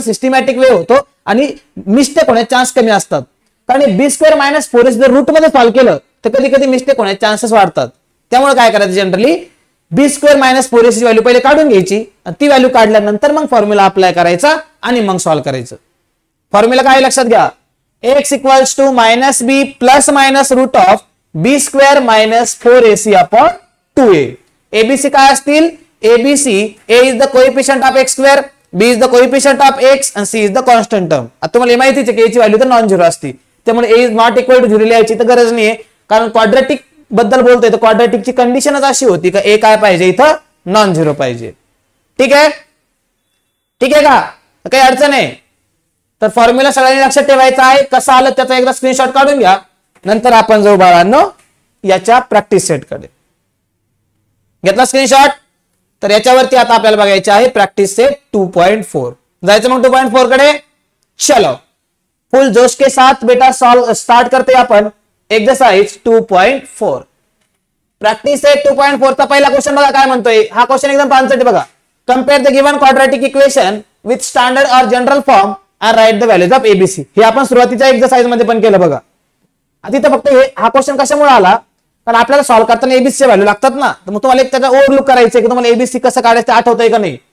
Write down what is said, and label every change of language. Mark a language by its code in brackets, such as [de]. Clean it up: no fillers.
[mr] Systematic वे होतो आणि mistake होण्याचे चान्स कमी असतात. कारण बी स्क्वेअर मायनस 4ac जर रूट मध्ये सॉल्व्ह केलं तर कधी कधी मिस्टेक होण्याचे चान्सेस वाढतात. त्यामुळे काय करायचं? जनरली बी स्क्वेअर मायनस 4ac ची व्हॅल्यू पहिले काढून घ्यायची, ती व्हॅल्यू काढल्यानंतर मग फॉर्म्युला अप्लाय करायचा आणि मग सॉल्व्ह करायचं. फॉर्म्युला काय लक्षात घ्या? [en] x equals to minus b plus minus root of b square minus 4ac upon 2a. [mr] ABC काय असतील? [en] ABC a is the coefficient of x square, b is the coefficient of x आणि c is the constant term. [mr] आता तुम्हाला माहितीच आहे की a ची value तर नॉन झिरो असते, त्यामुळे a is not equal to zero लिहायची तर गरज नाहीये. कारण क्वाड्रॅटिक बद्दल बोलतोय तर क्वाड्रॅटिकची कंडिशनच अशी होती का a काय पाहिजे? इथं नॉन झिरो पाहिजे. ठीक आहे. ठीक आहे का? काही अडचण आहे? तर फॉर्म्युला सगळ्यांनी लक्षात ठेवायचा आहे. कसं आलं त्याचा एकदा स्क्रीनशॉट काढून घ्या. नंतर आपण जाऊ बाळांनो याच्या प्रॅक्टिस सेट कडे. घेतला स्क्रीनशॉट? तर याच्यावरती आता आपल्याला बघायचे आहे प्रॅक्टिस सेट 2.4. जायचं मग 2.4 कडे. [hi] चलो फुल जोश के साथ बेटा सॉल्व स्टार्ट करते आपण एक्सरसाइज 2.4. [mr] प्रॅक्टिस सेट 2.4 चा पहिला क्वेश्चन बघा काय म्हणतोय. हा क्वेश्चन एकदम पांचट आहे बघा. [en] Compare the given quadratic equation with standard और general form and write the values of ABC. [mr] हे आपण सुरुवातीच्या एक्सरसाइज मध्ये पण केलं बघा. आता इथं फक्त हा क्वेश्चन कशामुळे आला? कारण आपल्याला सॉल्व्ह करताना एबीसी च्या व्हॅल्यू लागतात ना. तर मग तुम्हाला एक त्याचा ओव्हरलुक करायचं की तुम्हाला एबीसी कसं काढायचं आठवतंय का नाही.